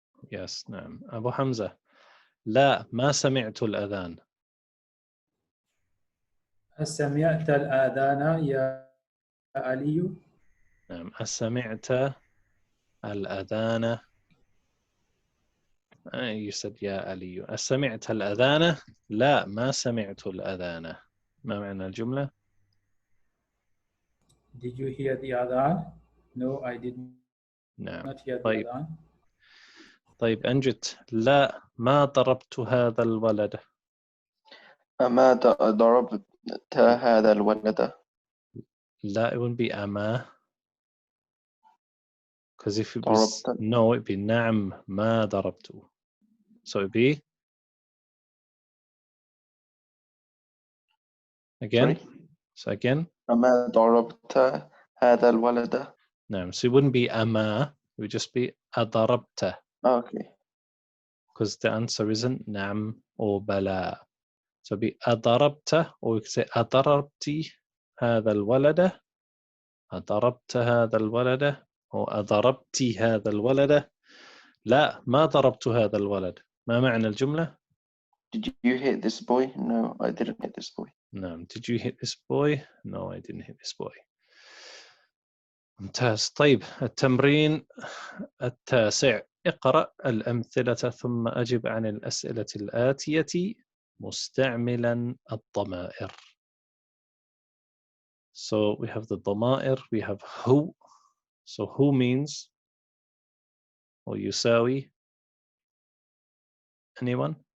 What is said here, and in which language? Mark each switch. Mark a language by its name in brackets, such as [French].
[Arabic] Yes. نعم. أبو حمزة. لا ما سمعت الأذان. سمعت الآذان يا علي؟ نعم. أسمعت الأذان. [English] You said [Arabic] يا علي. أسمعت الأذان؟ لا ما سمعت الأذان. ما معنى الجملة؟ [English] Did you hear the adhan? No, I did [Arabic] نعم. [English] not hear the [Arabic] طيب. [English] adhan. [Arabic] طيب أنجت. لا ما ضربت هذا الولد. أما ضربت هذا الولد؟ [English] لا, it wouldn't be أما. Because if it was no, it'd be [Arabic] نعم ما ضربته. [English] So it'd be again. Sorry? So again. [Arabic] أما ضربت هذا الولد؟ نعم. [English] So it wouldn't be أما. It would just be أضربته. Okay. Because the answer isn't نعم or بلا. So be أضربت, or we could say [Arabic] أضربت هذا الولد. أضربت هذا الولد أو أضربت هذا الولد. لا ما ضربت هذا الولد. ما معنى الجملة؟ [English] Did you hit this boy? No, I didn't hit this boy. نعم. Did you hit this boy? No, I didn't hit this boy. ممتاز. [Arabic] طيب التمرين التاسع. اقرأ الأمثلة ثم أجب عن الأسئلة الآتية مستعملا الضمائر. [English] So we have the ضمائر, we have who. So who means, or يساوي, anyone?